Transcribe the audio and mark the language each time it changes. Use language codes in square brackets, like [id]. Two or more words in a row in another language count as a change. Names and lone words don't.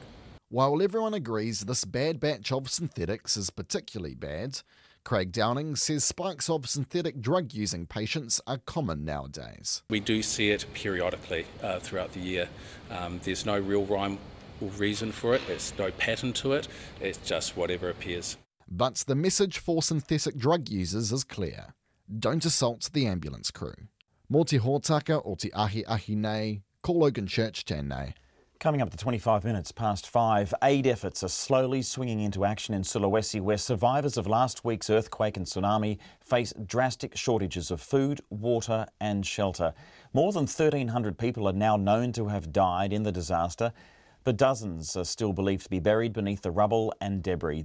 [en] While everyone agrees this bad batch of synthetics is particularly bad, Craig Downing says spikes of synthetic drug-using patients are common nowadays. We do see it periodically throughout the year. There's no real rhyme reason for it, there's no pattern to it, it's just whatever appears. But the message for synthetic drug users is clear. Don't assault the ambulance crew. [mi] Mō te hōtaka o te ahi ahi nei, ko Logan Church tēnei. [en] Coming up to 25 minutes past 5, aid efforts are slowly swinging into action in Sulawesi, where survivors of last week's earthquake and tsunami face drastic shortages of food, water and shelter. More than 1,300 people are now known to have died in the disaster, but dozens are still believed to be buried beneath the rubble and debris.